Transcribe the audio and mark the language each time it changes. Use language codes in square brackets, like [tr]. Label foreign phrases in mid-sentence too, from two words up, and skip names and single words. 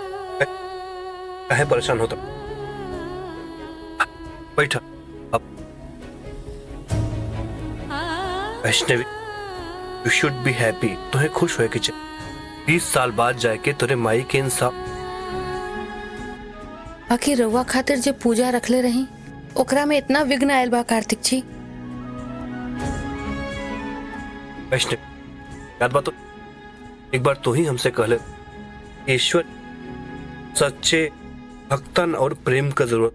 [bho] काहे परेशान होता? बैठा। अब वैष्णवी, [en] You should be happy. [bho] तुम्हें खुश होए के चाहिए। 20 साल बाद जाके तोरे माई के इंसाफ। बाकी रउआ खातिर जो पूजा रखले रही ओकरा में इतना विघ्न आयल बा कार्तिक जी। वैष्णवी, याद बात तो एक बार तू ही हमसे कहले, ईश्वर सच्चे भक्तन और प्रेम का जरूरत।